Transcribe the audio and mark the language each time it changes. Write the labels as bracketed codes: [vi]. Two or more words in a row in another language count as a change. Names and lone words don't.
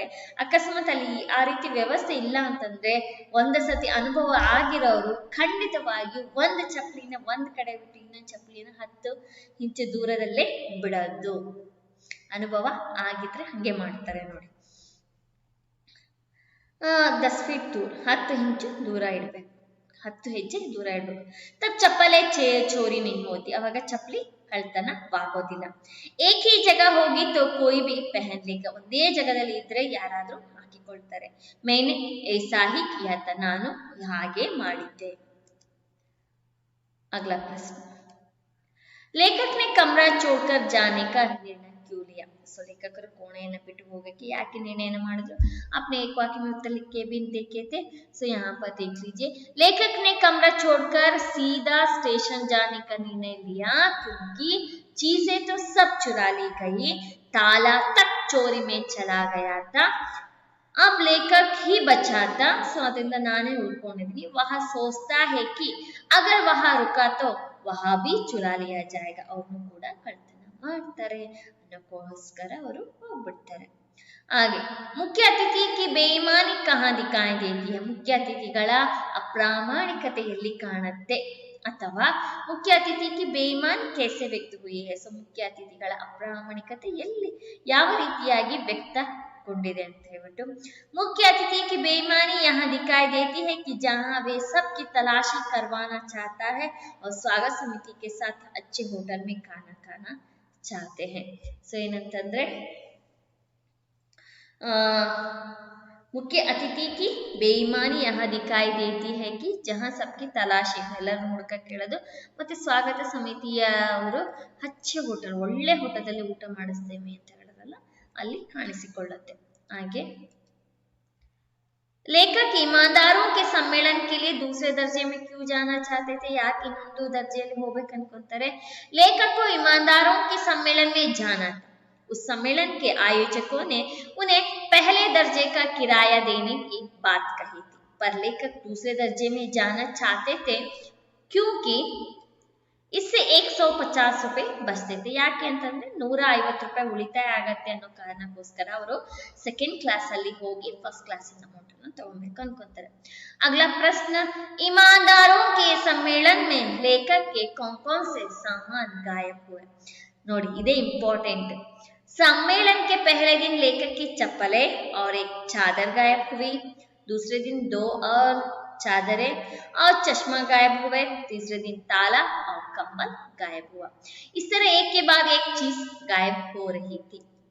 [kn] ಅಕಸ್ಮಾತ್ ಅಲ್ಲಿ ಆ ರೀತಿ ವ್ಯವಸ್ಥೆ ಇಲ್ಲ ಅಂತಂದ್ರೆ ಒಂದ್ ಸತಿ ಅನುಭವ ಆಗಿರೋರು ಖಂಡಿತವಾಗಿಯೂ ಒಂದ್ ಚಪ್ಪಲಿನ ಒಂದ್ ಕಡೆ ಬಿಟ್ಟು ಇನ್ನೊಂದ್ ಚಪ್ಪಲಿನ 10 ಇಂಚು ದೂರದಲ್ಲೇ ಬಿಡೋದು. ಅನುಭವ ಆಗಿದ್ರೆ ಹಂಗೆ ಮಾಡ್ತಾರೆ ನೋಡಿ. 10 ಫೀಟ್ ದೂರ, 10 ಇಂಚು ದೂರ ಇಡ್ಬೇಕು, 10 ಹೆಜ್ಜೆ ದೂರ ಇಡ್ಬೇಕು. [hi] तब चप्पल चोरी नहीं होती, [kn] ಅವಾಗ ಚಪ್ಪಲಿ ಕಳ್ತನವಾಗೋದಿಲ್ಲ. [hi] एक ही जगह होगी तो कोई भी पहन लेगा, [kn] ಒಂದೇ ಜಾಗದಲ್ಲಿ ಇದ್ರೆ ಯಾರಾದ್ರೂ ಹಾಕಿಕೊಳ್ತಾರೆ. [hi] मैंने ऐसा ही किया था, [kn] ನಾನು ಹಾಗೆ ಮಾಡಿದ್ದೆ. [hi] अगला प्रश्न, लेखक ने कमरा छोड़कर जाने का निर्णय क्यों लिया? [kn] सो लेखकರು ಕೋಣೆಯನ್ನು ಬಿಟ್ಟು ಹೋಗಕ್ಕೆ ಯಾಕೆ ನಿರ್ಣಯ ಮಾಡಿದ್ರು? [hi] आपने एक वाक्य में उत्तर लिख के भी देखे थे, सो यहाँ पर देख लीजिए. लेखक ने कमरा छोड़कर सीधा स्टेशन जाने का निर्णय लिया क्योंकि चीजें तो सब चुरा ली गई, ताला तक चोरी में चला गया था, अब लेखक ही बचा था, सो [kn] ಅದರಿಂದ ನಾನೇ ಉಳ್ಕೊಂಡಿದ್ದೀನಿ. [hi] वह सोचता है कि अगर वहाँ रुका तो वहाँ भी चुरा लिया जाएगा, [kn] ಅವ್ರನ್ನು ಕೂಡ ಕಳ್ತನ ಮಾಡ್ತಾರೆ ಅನ್ನೋಕ್ಕೋಸ್ಕರ ಅವರು ಹೋಗ್ಬಿಡ್ತಾರೆ. ಹಾಗೆ [hi] मुख्य अतिथि की बेईमानी कहाँ दिखाई देती है, [kn] ಮುಖ್ಯ ಅತಿಥಿಗಳ ಅಪ್ರಾಮಾಣಿಕತೆಯಲ್ಲಿ ಕಾಣುತ್ತೆ, ಅಥವಾ [hi] मुख्य अतिथि की बेईमानी कैसे व्यक्त हुई है, [kn] ಸೊ ಮುಖ್ಯ ಅತಿಥಿಗಳ ಅಪ್ರಾಮಾಣಿಕತೆ ಎಲ್ಲಿ ಯಾವ ರೀತಿಯಾಗಿ ವ್ಯಕ್ತಗೊಂಡಿದೆ ಅಂತ ಹೇಳ್ಬಿಟ್ಟು. [hi] मुख्य अतिथि की बेईमानी यहाँ दिखाई देती है कि जहाँ वे सबकी तलाशी करवाना चाहता है और स्वागत समिति के साथ अच्छे होटल में खाना खाना चाहते हैं. सो ಏನಂತಂದ್ರೆ मुख्य अतिथि की बेईमानी यहाँ दिखाई देती है कि जहाँ सबकी तलाशी, [kn] ಎಲ್ಲರೂ ಹುಡುಕ ಕೇಳೋದು, ಮತ್ತೆ ಸ್ವಾಗತ ಸಮಿತಿಯವರು ಹಚ್ಚ ಹೋಟೆಲ್ ಒಳ್ಳೆ ಹೋಟೆಲಲ್ಲಿ ಊಟ ಮಾಡಿಸ್ತೇವೆ ಅಂತ ಹೇಳೋದಲ್ಲ ಅಲ್ಲಿ ಕಾಣಿಸಿಕೊಳ್ಳುತ್ತೆ. [hi] ಹಾಗೆ लेखक ईमानदारों के सम्मेलन के लिए दूसरे दर्जे में क्यों जाना चाहते थे, [kn] ಯಾಕೆ ಇನ್ನೊಂದು ದರ್ಜೆಯಲ್ಲಿ ಹೋಗ್ಬೇಕು ಅನ್ಕೊಂತಾರೆ? [hi] लेखक को ईमानदारों के सम्मेलन में जाना था, उस सम्मेलन के आयोजकों ने उन्हें पहले दर्जे का किराया देने की बात कही थी, पर लेखक दूसरे दर्जे में जाना चाहते थे क्योंकि इससे 150 रुपये बचते. [kn] ಯಾಕೆ ಅಂತಂದ್ರೆ 150 ರೂಪಾಯಿ ಉಳಿತಾಯ ಆಗತ್ತೆ ಅನ್ನೋ ಕಾರಣಕ್ಕೋಸ್ಕರ ಅವರು [en] second class [kn] ಅಲ್ಲಿ ಹೋಗಿ [en] first class amount [kn] ಅನ್ನು ತಗೊಳ್ಬೇಕು ಅನ್ಕೊಂತಾರೆ. [hi] अगला प्रश्न, ईमानदारों के सम्मेलन में लेखक के कौन से सामान गायब हुए? [kn] ನೋಡಿ ಇದೇ इंपॉर्टेंट. [hi] सम्मेलन के पहले दिन लेखक की चप्पलें और एक चादर गायब हुई, दूसरे दिन 2 और चादरें और चश्मा गायब हुए, तीसरे दिन ताला और कंबल गायब हुआ. इस तरह एक के बाद एक चीज गायब हो रही थी.